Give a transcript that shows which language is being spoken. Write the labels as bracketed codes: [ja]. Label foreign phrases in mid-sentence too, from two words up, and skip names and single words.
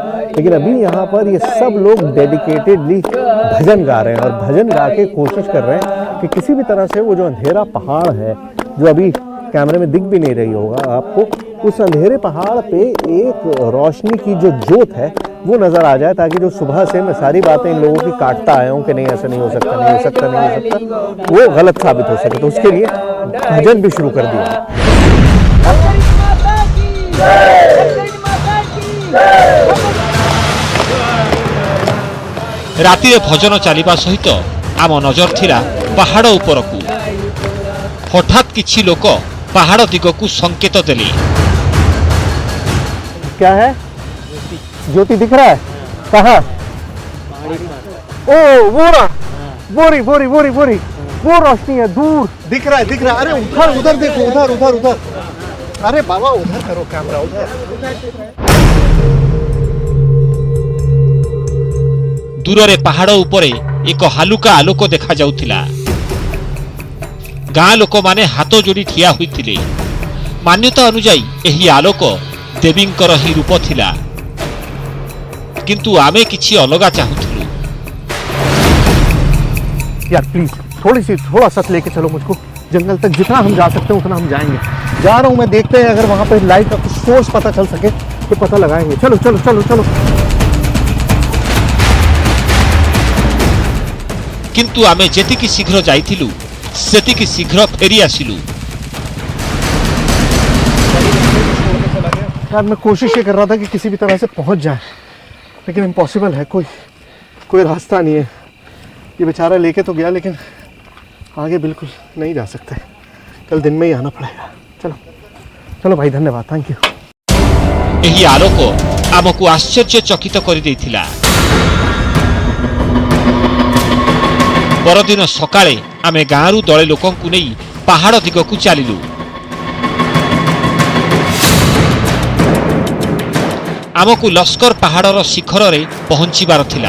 [hi] लेकिन अभी यहाँ पर ये सब लोग डेडिकेटेडली भजन गा रहे हैं और भजन गा के कोशिश कर रहे हैं कि किसी भी तरह से वो जो अंधेरा पहाड़ है, जो अभी कैमरे में दिख भी नहीं रही होगा आपको, उस अंधेरे पहाड़ पे एक रोशनी की जो जोत है वो नज़र आ जाए, ताकि जो सुबह से मैं सारी बातें इन लोगों की काटता आया हूँ कि नहीं ऐसा नहीं हो सकता, नहीं हो सकता, नहीं हो सकता, वो गलत साबित हो सके। तो उसके लिए भजन भी शुरू कर दिया। [or] ରାତିରେ ଭଜନ ଚାଲିବା ସହିତ ଆମ ନଜର ଥିଲା ପାହାଡ଼ ଉପରକୁ। ହଠାତ୍ କିଛି ଲୋକ ପାହାଡ଼ ଦିଗକୁ ସଂକେତ ଦେଲେ। [hi] क्या है? ज्योति दिख रहा है? कहाँ? ओ वो रहा, बोरी बोरी बोरी बोरी, वो रोशनी है दूर दिख रहा है। अरे उधर उधर देखो, उधर उधर उधर। अरे बाबा उधर करो कैमरा, उधर। [or] ଦୂରରେ ପାହାଡ଼ ଉପରେ ଏକ ହାଲୁକା ଆଲୋକ ଦେଖାଯାଉଥିଲା। ଗାଁ ଲୋକମାନେ ହାତ ଯୋଡ଼ି ଠିଆ ହୋଇଥିଲେ। ମାନ୍ୟତା ଅନୁଯାୟୀ ଏହି ଆଲୋକ ଦେବୀଙ୍କର ହିଁ ରୂପ ଥିଲା, କିନ୍ତୁ ଆମେ କିଛି ଅଲଗା ଚାହୁଁଥିଲୁ। [hi] यार प्लीज थोड़ा सा लेके चलो मुझको जंगल तक, जितना हम जा सकते हैं उतना हम जाएंगे। जा रहा हूँ मैं, देखते हैं अगर वहां पे लाइट का कुछ सोर्स पता चल सके तो पता लगाएंगे। चलो चलो चलो चलो। [or] କିନ୍ତୁ ଆମେ ଯେତିକି ଶୀଘ୍ର ଯାଇଥିଲୁ ସେତିକି ଶୀଘ୍ର ଫେରି ଆସିଲୁ। [hi] यार मैं कोशिश ये कर रहा था कि किसी भी तरह से पहुंच जाए, लेकिन इम्पॉसिबल है, कोई रास्ता नहीं है। ये बेचारा लेके तो गया, लेकिन आगे बिल्कुल नहीं जा सकते, कल दिन में ही आना पड़ेगा। चलो चलो भाई, धन्यवाद, [en] thank you. [or] ଏହି ଆଲୋକ ଆମକୁ ଆଶ୍ଚର୍ଯ୍ୟଚକିତ କରିଦେଇଥିଲା। ପରଦିନ ସକାଳେ ଆମେ ଗାଁରୁ ଦଳେ ଲୋକଙ୍କୁ ନେଇ ପାହାଡ଼ ଦିଗକୁ ଚାଲିଲୁ। ଆମକୁ ଲସ୍କର ପାହାଡ଼ର ଶିଖରରେ ପହଞ୍ଚିବାର ଥିଲା।